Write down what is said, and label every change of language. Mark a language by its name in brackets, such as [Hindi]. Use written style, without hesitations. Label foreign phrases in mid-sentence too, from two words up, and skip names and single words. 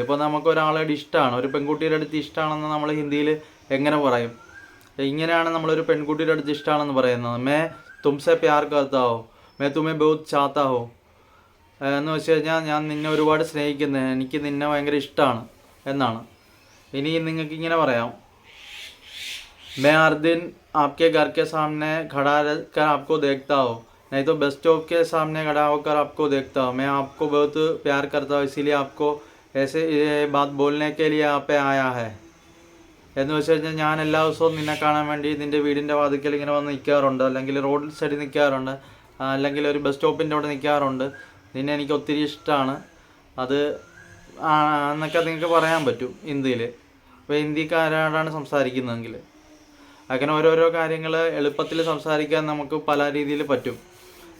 [Malayalam] ഇപ്പോൾ നമുക്ക് ഒരാളോട് ഇഷ്ടമാണ്, ഒരു പെൺകുട്ടിയുടെ അടുത്ത് ഇഷ്ടമാണെന്ന് നമ്മൾ ഹിന്ദിയിൽ എങ്ങനെ പറയും? ഇങ്ങനെയാണ് നമ്മളൊരു പെൺകുട്ടിയുടെ അടുത്ത് ഇഷ്ടമാണെന്ന് പറയുന്നത്, [Hindi] मैं तुमसे प्यार करता हो, मैं तुम्हें बहुत चाहता हो [Malayalam] എന്ന് വെച്ച് കഴിഞ്ഞാൽ ഞാൻ നിന്നെ ഒരുപാട് സ്നേഹിക്കുന്നത്, എനിക്ക് നിന്നെ ഭയങ്കര ഇഷ്ടമാണ് എന്നാണ്. ഇനി നിങ്ങൾക്ക് ഇങ്ങനെ പറയാം, [Hindi] मैं हर दिन आपके घर के सामने खड़ा रहकर आपको देखता हूँ, नहीं तो बस स्टॉप के सामने खड़ा होकर आपको देखता हूँ, मैं आपको बहुत प्यार करता हूँ, इसीलिए आपको ऐसे ये बात बोलने के लिए आप पे आया है [Malayalam] എന്ന് വെച്ച് കഴിഞ്ഞാൽ ഞാൻ എല്ലാ ദിവസവും നിന്നെ കാണാൻ വേണ്ടി നിൻ്റെ വീടിൻ്റെ വാതിക്കൽ ഇങ്ങനെ വന്ന് നിൽക്കാറുണ്ട്, അല്ലെങ്കിൽ റോഡ് സൈഡിൽ നിൽക്കാറുണ്ട്, അല്ലെങ്കിൽ ഒരു ബസ് സ്റ്റോപ്പിൻ്റെ അവിടെ നിൽക്കാറുണ്ട്, നിന്നെ എനിക്ക് ഒത്തിരി ഇഷ്ടമാണ് അത് എന്നൊക്കെ നിങ്ങൾക്ക് പറയാൻ പറ്റും ഹിന്ദിയിൽ. അപ്പോൾ ഹിന്ദിക്കാരോടാണ് സംസാരിക്കുന്നതെങ്കിൽ അങ്ങനെ ഓരോരോ കാര്യങ്ങൾ എളുപ്പത്തിൽ സംസാരിക്കാൻ നമുക്ക് പല രീതിയിൽ പറ്റും.